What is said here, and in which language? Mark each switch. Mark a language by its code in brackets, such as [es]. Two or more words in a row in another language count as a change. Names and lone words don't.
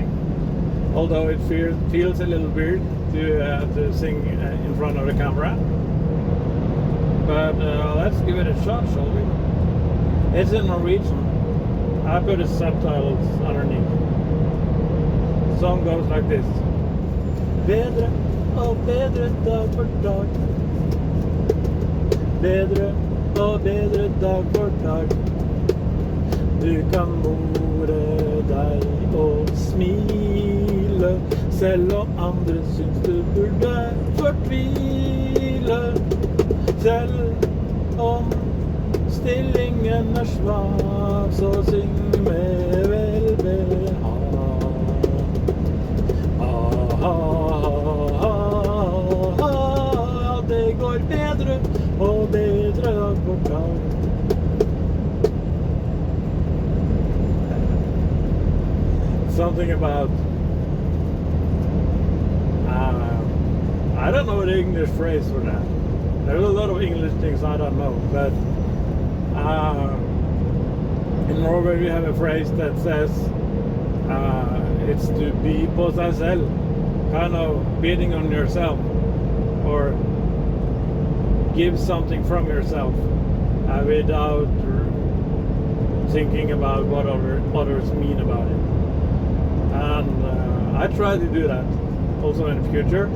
[en] Although it feels a little weird to sing in front of the camera. But let's give it a shot, shall we? It's in Norwegian. I put the subtitles underneath. The song goes like this. [no] Bedre og bedre dag for dag. Bedre og bedre dag for dag. Du kan more deg og smile, selv om andre syns du burde fortvile. Selv om stillingen er svak, så syng med velbehag. Det går bedre og bedre dag for dag. [en] Something about I don't know the English phrase for that. There's a lot of English things I don't know, but in Norway we have a phrase that says it's to be [no] på seg selv, [en] kind of bidding on yourself, or give something from yourself without thinking about what others mean about it. And I try to do that also in the future.